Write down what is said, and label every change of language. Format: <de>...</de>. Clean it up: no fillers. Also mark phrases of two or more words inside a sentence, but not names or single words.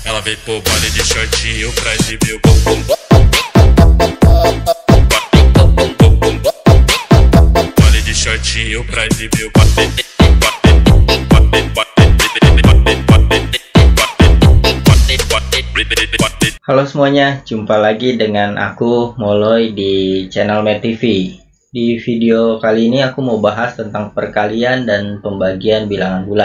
<pt>Ela veio pro baile de shortinho pra exibir o bumbum. Baile de shortinho pra exibir o</pt> <id>Halo semuanya, jumpa lagi dengan aku Moloy di channel Med TV. Di video kali ini aku mau bahas tentang perkalian dan pembagian bilangan bulat.</id>